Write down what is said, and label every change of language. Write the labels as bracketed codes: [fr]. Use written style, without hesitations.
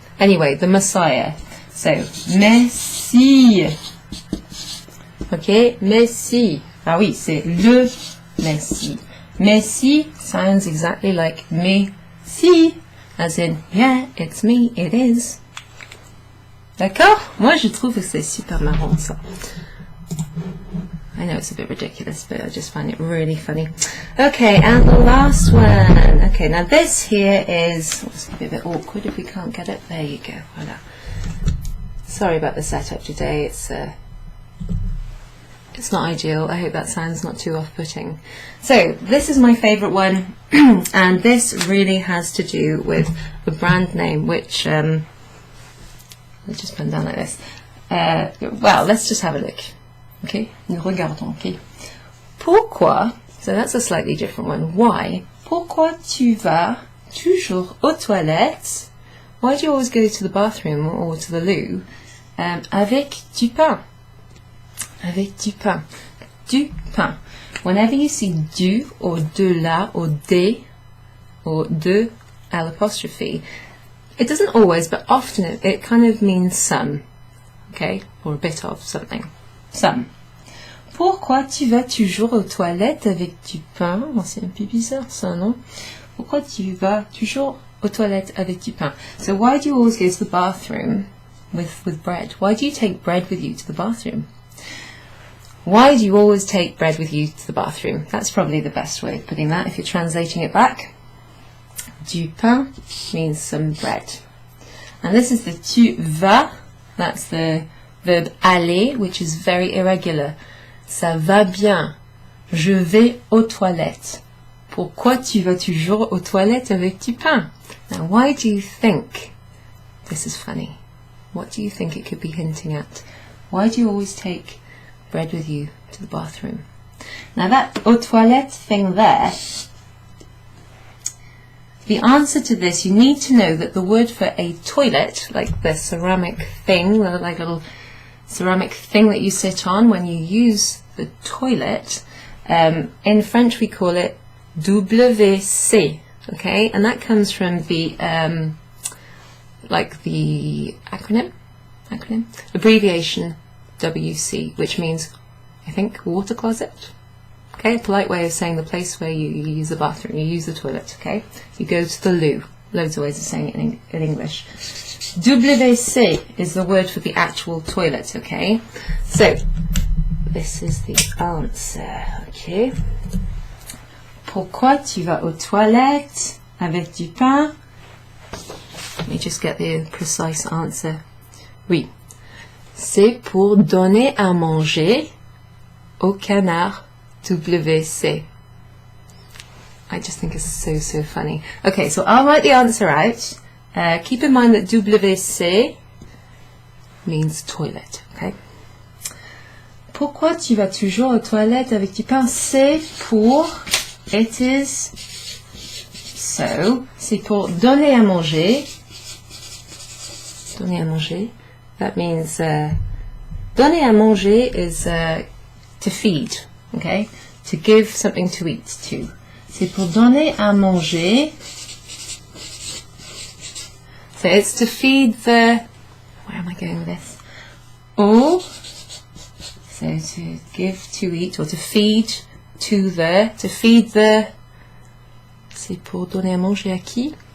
[en] Anyway, the Messiah. So, [fr] mais si. Okay, mais si. Ah oui, c'est le Messie. [en] Messie sounds exactly like me si, as in, yeah, it's me, it is. [fr] D'accord? Moi, je trouve que c'est super marrant, ça. [en] I know it's a bit ridiculous, but I just find it really funny. Okay, and the last one. Okay, now this here is, it's going to be a bit awkward if we can't get it. There you go. Voilà. Sorry about the setup today. It's not ideal. I hope that sounds not too off-putting. So this is my favourite one, and this really has to do with the brand name, which let's just put down like this. [fr] Well, let's just have a look. Okay, nous regardons. [en] Okay, pourquoi? So that's a slightly different one. Why? [fr] Pourquoi tu vas toujours aux toilettes? [en] Why do you always go to the bathroom or to the loo [fr] avec du pain? Avec du pain. Du pain. [en] Whenever you see du or de la or des or de à l'apostrophe, It doesn't always, but often it kind of means some, okay, or a bit of something. Some. [fr] Pourquoi tu vas toujours aux toilettes avec du pain? Oh, c'est un peu bizarre ça, non? Pourquoi tu vas toujours aux toilettes avec du pain? [en] So why do you always go to the bathroom with bread? Why do you take bread with you to the bathroom? Why do you always take bread with you to the bathroom? That's probably the best way of putting that if you're translating it back. Du pain means some bread. And this is the tu vas, that's the verb aller, which is very irregular. [fr] Ça va bien. Je vais aux toilettes. Pourquoi tu vas toujours aux toilettes avec du pain? [en] Now, why do you think this is funny? What do you think it could be hinting at? Why do you always take bread with you to the bathroom? Now, that aux toilettes thing there, the answer to this, you need to know that the word for a toilet, like the ceramic thing, like a little ceramic thing that you sit on when you use the toilet, in French we call it WC, okay, and that comes from the like the acronym, abbreviation WC, which means, I think, water closet. Okay, a polite way of saying the place where you use the bathroom, you use the toilet, okay? You go to the loo. Loads of ways of saying it in English. WC is the word for the actual toilet, okay? So, this is the answer, okay? [fr] Pourquoi tu vas aux toilettes avec du pain? [en] Let me just get the precise answer. [fr] Oui. C'est pour donner à manger au canard WC. [en] I just think it's so funny. Okay, so I'll write the answer out. Keep in mind that WC means toilet, okay? [fr] Pourquoi tu vas toujours aux toilettes avec du pain? C'est pour, [en] it is, so, [fr] c'est pour donner à manger. Donner à manger. [en] That means, donner à manger is to feed. Okay, to give something to eat to. [fr] C'est pour donner à manger. [en] So it's to feed the, where am I going with this? Or, so to give to eat, or to feed to the, [fr] c'est pour donner à manger à qui?